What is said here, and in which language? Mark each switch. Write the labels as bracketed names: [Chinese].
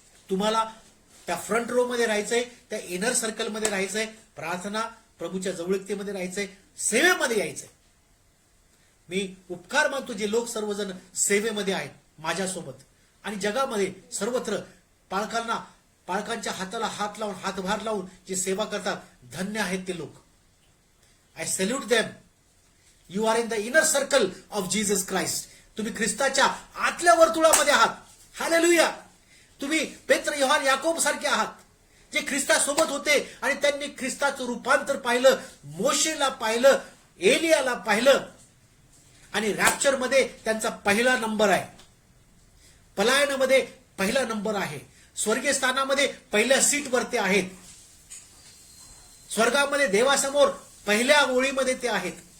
[Marathi] तुम्हाला त्या front row मध्ये राहायचंय, त्या इनर सर्कलमध्ये राहायचंय, प्रार्थना प्रभूच्या जवळीकतेमध्ये राहायचंय, सेवेमध्ये यायचंय. मी उपकार मानतो जे लोक सर्वजण सेवेमध्ये आहेत माझ्यासोबत आणि जगामध्ये सर्वत्र पालकांच्या हाताला हात लावून, हातभार लावून जे सेवा करतात, धन्य आहेत ते लोक. [English] I salute them. You are in the inner circle of Jesus Christ. [Marathi] तुम्ही ख्रिस्ताच्या आतल्या वर्तुळामध्ये आहात. हालेलुया. तुम्ही पेत्र, योहान, याकोब सारखे आहात, जे ख्रिस्तासोबत होते आणि त्यांनी ख्रिस्ताचं रूपांतर पाहिलं, मोशेला पाहिलं, एलियाला पाहिलं, आणि रॅप्चर मध्ये त्यांचा पहिला नंबर आहे, पलायनामध्ये पहिला नंबर आहे, स्वर्गीय स्थानामध्ये पहिल्या सीटवर ते आहेत, स्वर्गामध्ये देवासमोर पहिल्या ओळीमध्ये ते आहेत.